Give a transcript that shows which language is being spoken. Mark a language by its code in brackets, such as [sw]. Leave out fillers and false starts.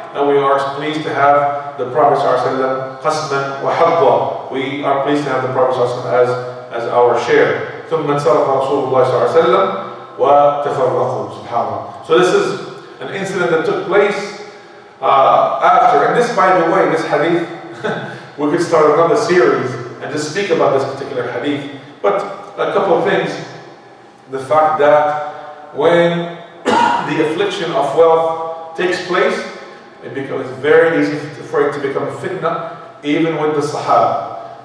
[en] And we are pleased to have the Prophet ﷺ qasman wa hadda. We are pleased to have the Prophet ﷺ as our share. [ar] ثم انصرف رسول الله صلى الله عليه وسلم وتفرقوا. Subhanallah. [en] So this is an incident that took place after. And this, by the way, this hadith, we could start another series and just speak about this particular hadith. But a couple of things. The fact that when the affliction of wealth takes place, it becomes very easy for it to become a fitna, even with the Sahaba.